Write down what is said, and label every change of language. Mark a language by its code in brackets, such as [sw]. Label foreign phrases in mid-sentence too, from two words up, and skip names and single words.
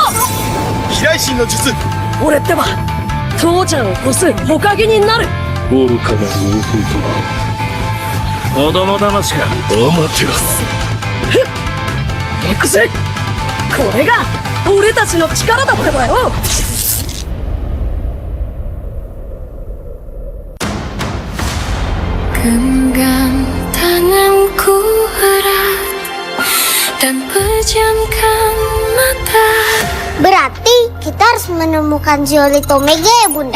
[ja] 飛来神の術。俺ってば父ちゃんを越す火影になる。愚かなる弟は子供騙しか。アマテラス。行くぜ。これが俺たちの力だってばよ。 [id] Genggam tanganku erat dan pejamkan mata. Berarti kita harus menemukan Zeolit Omega ya Bunda?